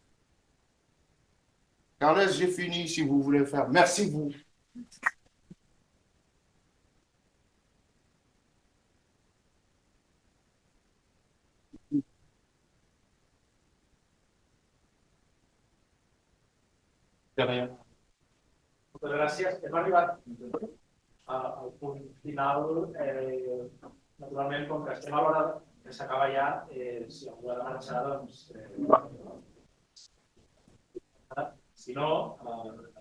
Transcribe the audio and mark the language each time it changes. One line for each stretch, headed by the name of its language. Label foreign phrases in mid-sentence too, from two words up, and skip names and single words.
French: Carles, j'ai fini si vous voulez faire. Merci vous. De rien.
Catalan: Moltes gràcies. Hem arribat al punt final. Naturalment, com que estem a l'hora que s'acaba ja, si algú ha de marxar, doncs... Si no,